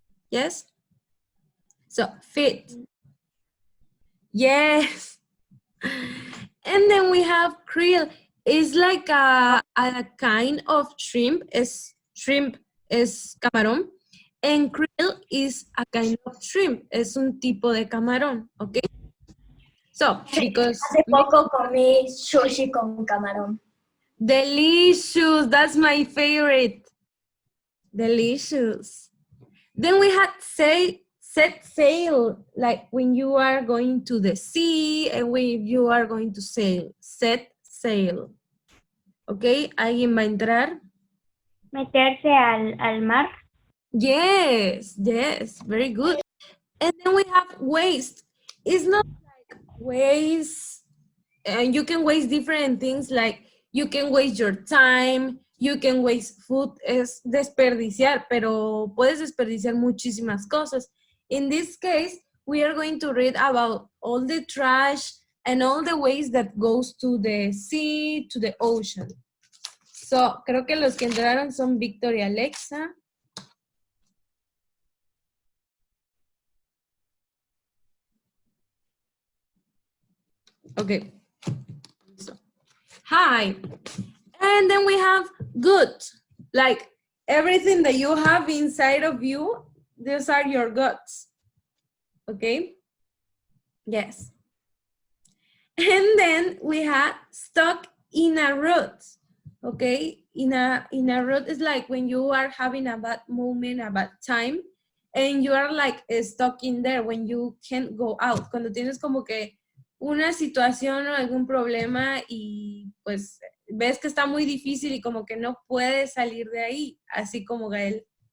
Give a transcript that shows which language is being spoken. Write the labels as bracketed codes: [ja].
[en] Yes? So, fit. Yes. And then we have krill. It's like a kind of shrimp. Shrimp [es] es camarón. [en] And krill is a kind of shrimp. [es] Es un tipo de camarón, okay? [en] So, because... [es] Hace poco comí sushi con camarón. [en] Delicious, that's my favorite. Delicious. Then we had set sail, like when you are going to the sea and when you are going to sail. Set sail. [es] Okay, ¿alguien va a entrar? Meterse al mar. [en] Yes, yes, very good. And then we have waste. It's not like waste, and you can waste different things, like you can waste your time, you can waste food, [es] es desperdiciar, pero puedes desperdiciar muchísimas cosas. [en] In this case, we are going to read about all the trash and all the waste that goes to the sea, to the ocean. [es] So, creo que los que entraron son Víctor y Alexa. [en] Okay. So, hi. And then we have good. Like everything that you have inside of you, these are your guts. Okay? Yes. And then we have stuck in a rut. Okay, in a rut is like when you are having a bad moment, a bad time, and you are like stuck in there when you can't go out. [es] Cuando tienes como que una situación o algún problema y pues ves que está muy difícil y como que no puedes salir de ahí, así como Gael.